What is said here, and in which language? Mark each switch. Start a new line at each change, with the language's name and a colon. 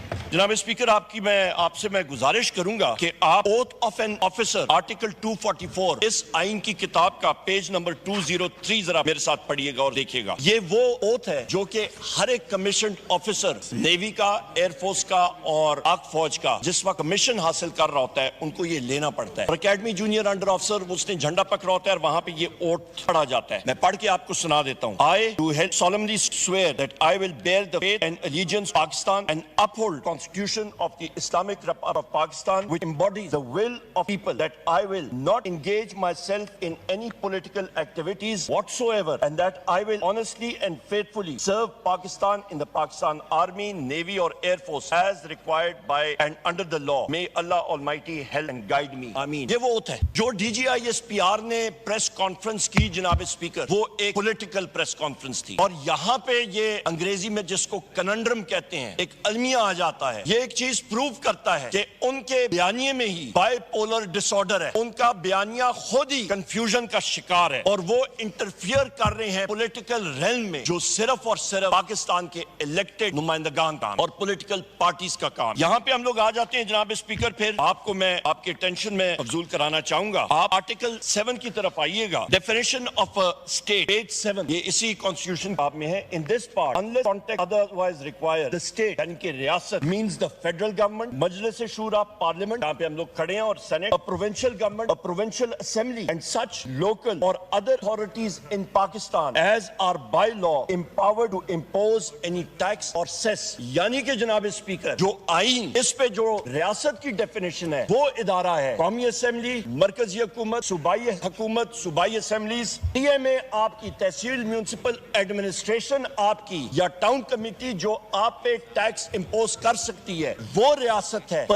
Urdu: جناب اسپیکر آپ سے میں گزارش کروں گا کہ آپ oath of N officer article 244 اس آئین کی کتاب کا پیج نمبر 203 ذرا میرے ساتھ پڑھیے گا اور دیکھیے گا. یہ وہ اوتھ ہے جو کہ ہر ایک کمیشنڈ آفیسر نیوی کا, ایئر فورس کا اور پاک فوج کا جس وقت کمیشن حاصل کر رہا ہوتا ہے ان کو یہ لینا پڑتا ہے. اور اکیڈمی جونیئر انڈر آفیسر اس نے جھنڈا پکڑا ہوتا ہے اور وہاں پہ یہ اوتھ پڑھا جاتا ہے. میں پڑھ کے آپ کو سنا دیتا ہوں.
English: I do solemnly swear that I will bear the faith and allegiance to Pakistan and uphold Constitution of the Islamic Republic of Pakistan which embodies the will of people, that I will not engage myself in any political activities whatsoever, and that I will honestly and faithfully serve Pakistan in the Pakistan Army, Navy or Air Force as required by and under the law. May Allah Almighty help and guide me. Ameen.
Urdu: یہ وہ ہوتا ہے جو DGISPR نے press conference کی جناب speaker, وہ ایک پولیٹیکل پریس کانفرنس تھی اور یہاں پہ یہ انگریزی میں جس کو کننڈرم کہتے ہیں ایک المیہ آ جاتا ہے. یہ ایک چیز پروو کرتا ہے کہ ان کے بیانیے میں ہی بائی پولر ڈس آرڈر ہے, ان کا بیانیہ خود ہی کنفیوژن کا شکار ہے اور وہ انٹرفیئر کر رہے ہیں پولیٹیکل ریلم میں جو صرف اور صرف پاکستان کے الیکٹڈ نمائندگان کا اور پولیٹیکل پارٹیز کا کام. یہاں پہ ہم لوگ آ جاتے ہیں جناب اسپیکر, پھر آپ کو میں آپ کے ٹینشن میں افضول کرانا چاہوں گا. آپ آرٹیکل 7 کی طرف آئیے گا. ڈیفینیشن آف اسٹیٹ پیج 7, یہ اسی کانسٹیٹیوشن میں ہے.
English: in this part unless context otherwise required, the state
Urdu: یعنی کہ ریاست
English: means the federal government,
Urdu: مجلس شورا پارلیمنٹ جہاں پہ ہم لوگ کھڑے ہیں اور Saint,
English: a provincial government, a provincial assembly and such local or other authorities in Pakistan as are by law empowered to impose any tax or cess.
Urdu: یعنی کہ جناب اسپیکر جو آئین اس پہ جو ریاست کی ڈیفینیشن ہے وہ ادارہ ہے قومی اسمبلی, مرکزی حکومت, صوبائی حکومت, صوبائی اسمبلیز, ٹی ایم اے آپ کی تحصیل میونسپل ایڈمنسٹریشن آپ کی یا ٹاؤن کمیٹی جو آپ پہ ٹیکس امپوز کر سکتی ہے وہ ریاست ہے.